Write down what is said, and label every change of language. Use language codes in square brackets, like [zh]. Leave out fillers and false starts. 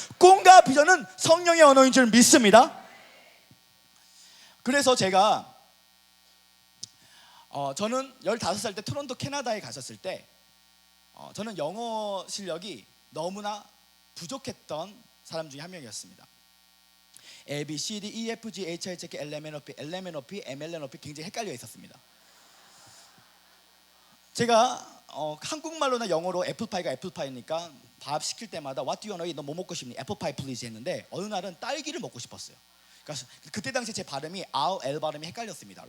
[ko] 꿈과 비전은 성령의 언어인 줄 믿습니다. 그래서 제가 저는 15살 때 토론토 캐나다에 갔었을 때 저는 영어 실력이 너무나 부족했던 사람 중에 한 명이었습니다. [en] A, B, C, D, E, F, G, H, I, J, K, L, M, N, O, P, L, M, N, O, P, M, L, N, O, P [ko] 굉장히 헷갈려 있었습니다. 제가 한국말로나 영어로 애플파이가 애플파이니까 밥 시킬 때마다 [en] What do you want to eat? [ko] 너 뭐 먹고 싶니? 애플파이 please 했는데 어느 날은 딸기를 먹고 싶었어요. 그러니까 그때 당시 제 발음이 R, L 발음이 헷갈렸습니다.